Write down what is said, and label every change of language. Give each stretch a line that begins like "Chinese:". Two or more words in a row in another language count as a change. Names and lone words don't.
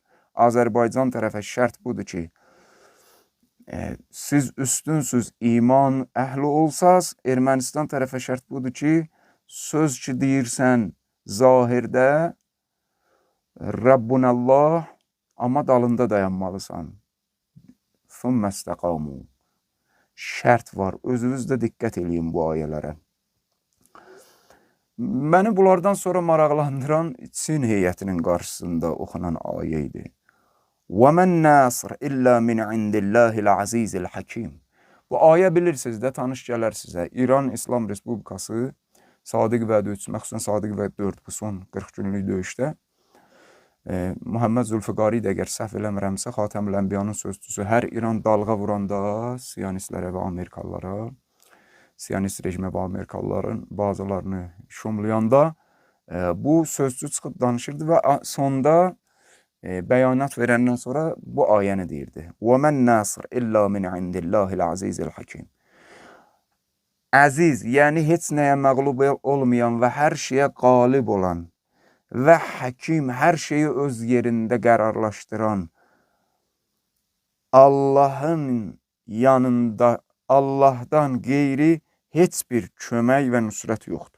Azerbaijani: Azərbaycan tərəfə şərt budur ki, siz üstünsüz iman əhli olsaz, Ermənistan tərəfə şərt budur ki, söz ki deyirsən zahirdə Rabbunallah, amma dalında dayanmalısan.
Arabic: ثم استقاموا.
Azerbaijani: Şərt var. Özünüz də diqqət eləyin bu ayələrə. Məni bunlardan sonra maraqlandıran Çin heyətinin qarşısında oxunan ayə idi.
Arabic: وَمَنْ نَاصِرْ إِلَّا مِنْ عِنْدِ اللّٰهِ الْعَزِيزِ الْحَكِيمِ.
Azerbaijani: Bu ayə bilirsiniz də, tanış gələr sizə. İran İslam Respublikası Sadiq Vəd 3, məxsusən Sadiq Vəd 4 bu son 40 günlük döyüşdə Muhammed Zülfiqari də əgər səhv eləmirəmsə, Xatəmül Ənbiyanın sözçüsü hər İran dalğa vuranda Siyonistlərə və Amerikalılara, Siyonist rejimə və Amerikalıların bazalarını şumlayanda bu sözçü çıxıb danışırdı və sonda bəyanat verəndən sonra bu ayəni deyirdi.
Arabic: وَمَنْ نَاصِرْ إِلَّا مِنْ عِنْدِ اللّٰهِ الْعَزِيزِ الْحَكِيمِ.
Azerbaijani: Əziz, yəni heç nəyə məğlub olmayan və hər şeyə qalib olan və həkim, hər şeyi öz yerində qərarlaşdıran Allahın yanında, Allahdan qeyri heç bir kömək və nüsrət yoxdur.